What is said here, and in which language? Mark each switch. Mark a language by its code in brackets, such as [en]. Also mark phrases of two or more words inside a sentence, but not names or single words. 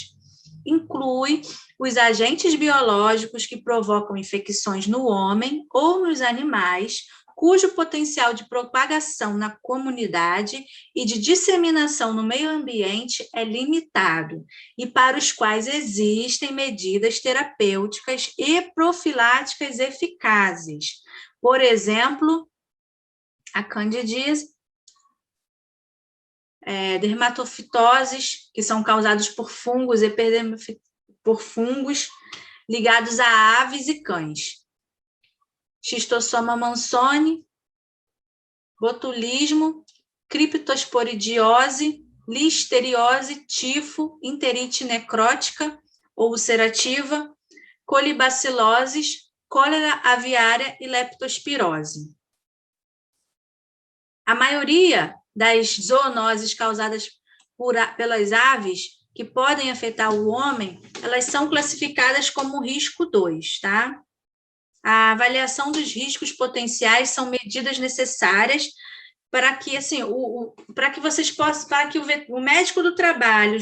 [pt] Inclui os agentes biológicos que provocam infecções no homem ou nos animais, cujo potencial de propagação na comunidade e de disseminação no meio ambiente é limitado, e para os quais existem medidas terapêuticas e profiláticas eficazes. Por exemplo, a candidíase, dermatofitoses, que são causados por fungos, por fungos ligados a aves e cães. Xistossoma mansoni, botulismo, criptosporidiose, listeriose, tifo, enterite necrótica ou ulcerativa, colibaciloses, cólera aviária e leptospirose. A maioria das zoonoses causadas pelas aves, que podem afetar o homem, elas são classificadas como risco 2, tá? A avaliação dos riscos potenciais são medidas necessárias para que, assim, para que vocês possam, para que o médico do trabalho,